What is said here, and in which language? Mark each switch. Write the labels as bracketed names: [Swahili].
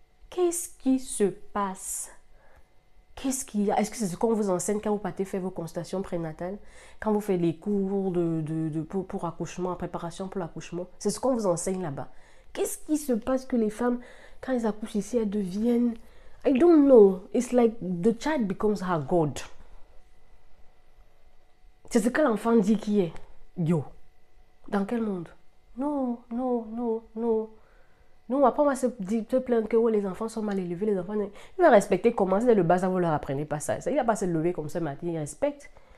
[French] Qu'est-ce qui se passe? Qu'est-ce qu'il y a? Est-ce que c'est ce qu'on vous enseigne quand vous partez faire vos consultations prénatales? Quand vous faites les cours pour accouchement, en préparation pour l'accouchement? C'est ce qu'on vous enseigne là-bas. Qu'est-ce qui se passe que les femmes, quand elles accouchent ici, elles deviennent... [English] I don't know. It's like the child becomes her God. [French] C'est ce que l'enfant dit qui est. Yo. Dans quel monde? Non, non, non, non. Non, après on va te plaindre que les enfants sont mal élevés, les enfants... Il va respecter comment? C'est le bas, vous leur apprenez pas ça. Il va pas se lever comme ça matin, il respecte.